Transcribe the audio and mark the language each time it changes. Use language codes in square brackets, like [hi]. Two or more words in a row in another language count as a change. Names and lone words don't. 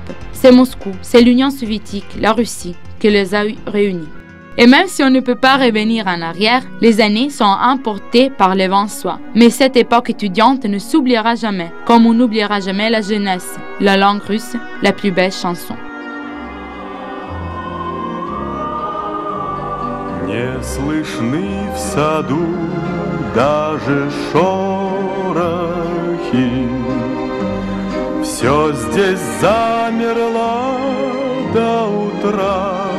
[fr] C'est Moscou, c'est l'Union soviétique, la Russie, qui les a réunis. Et même si on ne peut pas revenir en arrière, les années sont emportées par le vent soit. Mais cette époque étudiante ne s'oubliera jamais, comme on n'oubliera jamais la jeunesse, la langue russe, la plus belle chanson. [ru] Не слышны в саду даже шорохи, все здесь замерло до утра.